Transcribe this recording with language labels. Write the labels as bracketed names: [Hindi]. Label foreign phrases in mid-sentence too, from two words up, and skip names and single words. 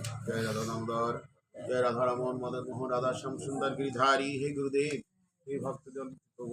[Hindi] जय राधा दामोदर, जय राधा रमन मदन मोहन राधा श्याम सुंदर गिरिधारी। हे गुरुदेव, हे भक्तजन प्रभु